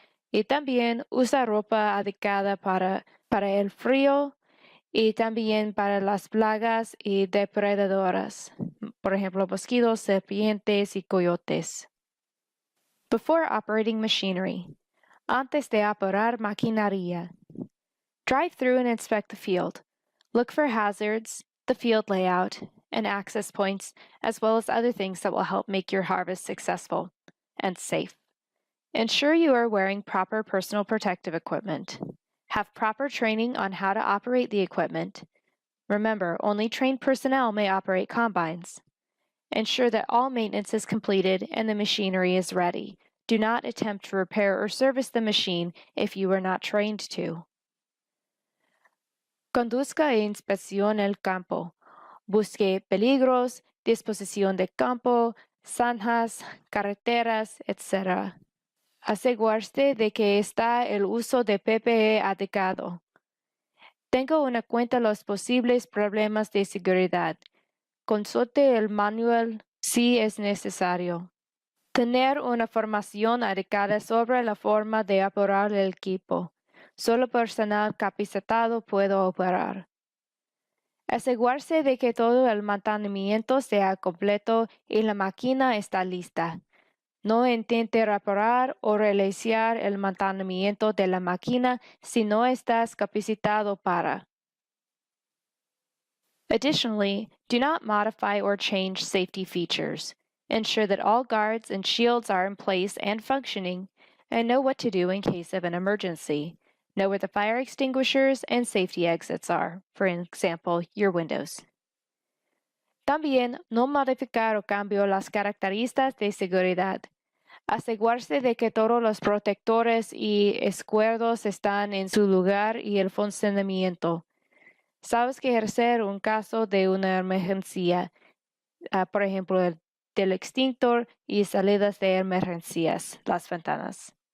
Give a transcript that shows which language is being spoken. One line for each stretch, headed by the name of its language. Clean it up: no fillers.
Spanish: Y también usa ropa adecuada para el frío y también para las plagas y depredadoras, por ejemplo, mosquitos, serpientes y coyotes.
English: Before operating machinery.
Spanish: Antes de operar maquinaria.
English: Drive through and inspect the field. Look for hazards, the field layout, and access points, as well as other things that will help make your harvest successful and safe. Ensure you are wearing proper personal protective equipment. Have proper training on how to operate the equipment. Remember, only trained personnel may operate combines. Ensure that all maintenance is completed and the machinery is ready. Do not attempt to repair or service the machine if you are not trained to.
Spanish: Conduzca e inspeccione el campo. Busque peligros, disposición de campo, zanjas, carreteras, etc. Asegúrese de que está el uso de PPE adecuado. Tenga en cuenta los posibles problemas de seguridad. Consulte el manual si es necesario. Tener una formación adecuada sobre la forma de operar el equipo. Solo personal capacitado puede operar. Asegurarse de que todo el mantenimiento sea completo y la máquina está lista. No intente reparar o realizar el mantenimiento de la máquina si no estás capacitado para.
English: Additionally, do not modify or change safety features. Ensure that all guards and shields are in place and functioning, and know what to do in case of an emergency. Know where the fire extinguishers and safety exits are, for example, your windows.
Spanish: También no modificar o cambiar las características de seguridad. Asegurarse de que todos los protectores y escudos están en su lugar y el funcionamiento. Sabes que ejercer un caso de una emergencia, por ejemplo, del extintor y salidas de emergencias, las ventanas.